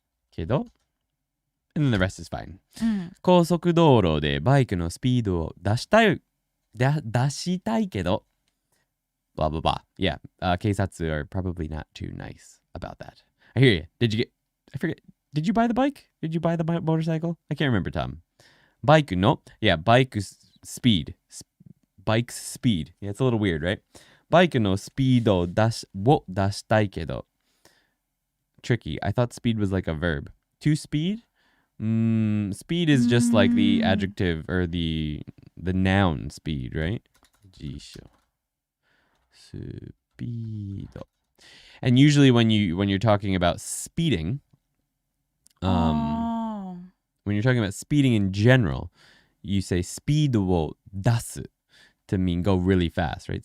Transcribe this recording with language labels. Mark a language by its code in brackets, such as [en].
[ja] けど、 [en] and then the rest is fine. [ja] うん。高速道路でバイクのスピードを出したいけど、 [en] blah blah blah. Yeah, 警察 are probably not too nice about that. I hear you. I forget, did you buy the bike? Did you buy the motorcycle? I can't remember, Tom. [ja] バイクの [en] yeah, bike speed. Bike's speed. Yeah, it's a little weird, right? [ja] バイクのスピードを出したいけど。 [en] Tricky. I thought speed was like a verb. To speed? Speed is just like the adjective or the noun speed, right? 辞書 speed. And usually when you're talking about speeding, when you're talking about speeding in general, you say [ja] スピードを出す [en] to mean go really fast, right?